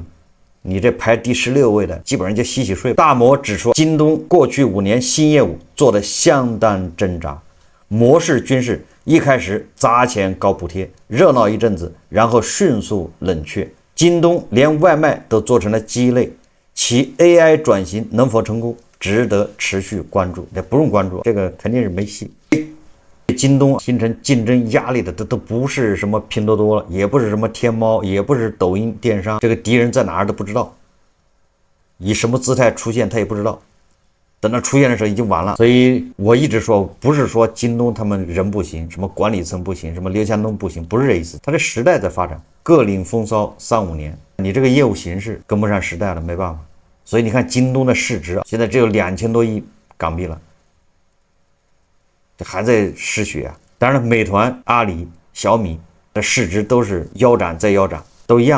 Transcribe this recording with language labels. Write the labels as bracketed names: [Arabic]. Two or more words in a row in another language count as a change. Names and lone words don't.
[Chinese] 你這排第16位的，基本上就洗洗睡。大摩指出，京東過去5年新業務做得相當掙扎，模式均是一開始砸錢搞補貼，熱鬧一陣子，然後迅速冷卻。京東連外賣都做成了雞肋，其 AI 轉型能否成功，值得持續關注。也不用關注，這個肯定是沒戲。京東形成競爭壓力的，都不是什麼拼多多了，也不是什麼天貓，也不是抖音電商，這個敵人在哪兒都不知道，以什麼姿態出現他也不知道，等到出現的時候已經晚了。所以我一直說，不是說京東他們人不行，什麼管理层不行，什麼劉强東不行，不是這意思。他这時代在發展，各領風騷3-5年，你這個業務形式跟不上時代了，沒辦法。所以你看京東的市值現在只有2000多億港幣了，這還在失血啊！當然了，美團、阿里、小米的市值都是腰斬再腰斬，都一樣。